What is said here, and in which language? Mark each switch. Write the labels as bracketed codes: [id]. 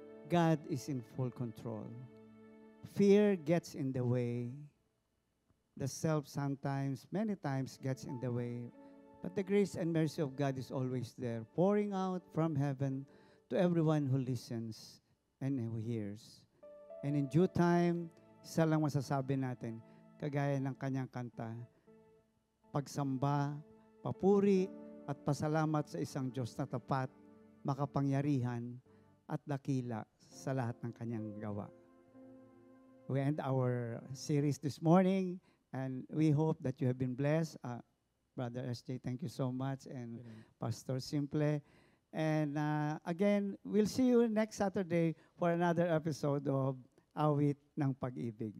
[en] God is in full control. Fear gets in the way. The self sometimes, many times gets in the way. But the grace and mercy of God is always there, pouring out from heaven to everyone who listens and who hears. And in due time, [tl] isa lang masasabi natin, kagaya ng kanyang kanta, pagsamba, papuri, at pasalamat sa isang Diyos na tapat, makapangyarihan, at dakila sa lahat ng kanyang gawa. [en] We end our series this morning, and we hope that you have been blessed. Brother SJ, thank you so much, and Pastor Simple. And again, we'll see you next Saturday for another episode of Awit ng Pag-ibig.